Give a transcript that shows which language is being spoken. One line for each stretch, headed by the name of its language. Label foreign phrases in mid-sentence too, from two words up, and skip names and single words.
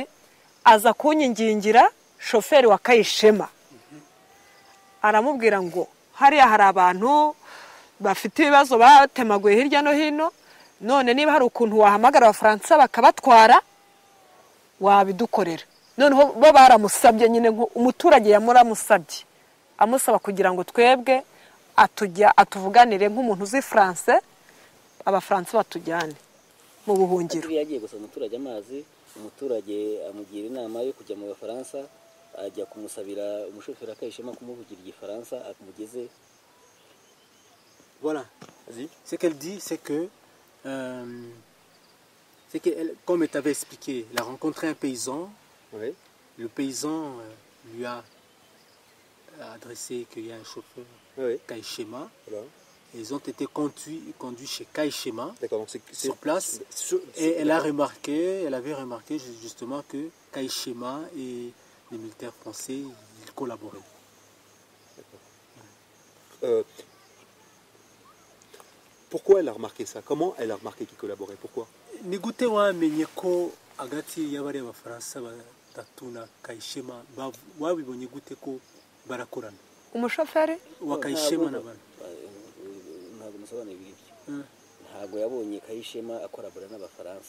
Kinyarwanda: aza kunyingingira shoferi wa Kayishema aramubwira ngo hariya hari abantu bafite ibibazo batemaguye hirya no hino none niba hari ukuntu wahamagara abafaransa bakabatwara wabidukorera noneho bo baramusabye nyine umuturage yamuramusabye amusaba kugira ngo twebwe atuvuganire nk'umuntu uzi France abafaransa batujyane mu buhungiro yagiye gusaba umuturage amazi umuturage amugira inama yo kujya mu Bafaransa ajya kumusabira umushoferi Kayishema kumuvugira igifaransa akumugeze.
French: Voilà. Ce qu'elle dit c'est que comme elle t'avait expliqué, elle a rencontré un paysan. Oui. Le paysan lui a adressé qu'il y a un chauffeur, oui. Kayishema. Voilà. Ils ont été conduits chez Kayishema sur place. Et elle avait remarqué justement que Kayishema et les militaires français ils collaboraient. Pourquoi elle a remarqué ça? Comment elle a remarqué qu'ils collaboraient? Pourquoi?
Kinyarwanda: Nigute wamenye ko agati y'abari abafaransa batatu na Kayishema wabibonye gute ko barakorana? Umushoferi wa Kayishema n'abandi ntabwo musobanura ibyo. Ntabwo yabonye Kayishema akorabora n'abafaransa.